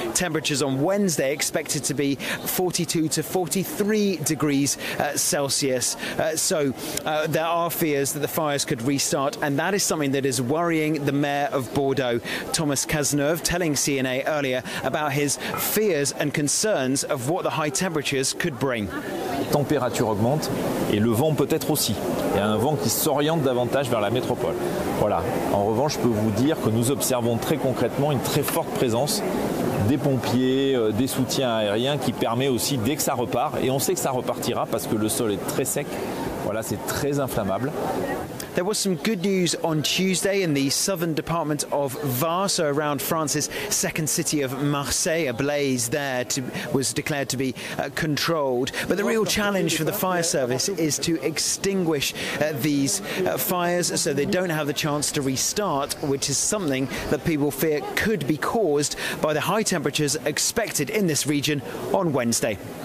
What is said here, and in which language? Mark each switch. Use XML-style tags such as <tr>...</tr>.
<en>Temperatures on Wednesday expected to be 42 to 43 degrees Celsius. So there are fears that the fires could reach start, and that is something that is worrying the mayor of Bordeaux, Thomas Cazeneuve, telling CNA earlier about his fears and concerns of what the high temperatures could bring.</en> <fr>Température augmente et le vent peut-être aussi. Il y a un vent qui s'oriente davantage vers la métropole. Voilà. En revanche, je peux vous dire que nous observons très concrètement une très forte présence des pompiers, des soutiens aériens qui permet aussi, dès que ça repart, et on sait que ça repartira parce que le sol est très sec, voilà, c'est très inflammable.</fr> <en>There was some good news on Tuesday in the southern department of Var, so around France's second city of Marseille. A blaze there was declared to be controlled. But the real challenge for the fire service is to extinguish these fires so they don't have the chance to restart, which is something that people fear could be caused by the high temperatures expected in this region on Wednesday.</en>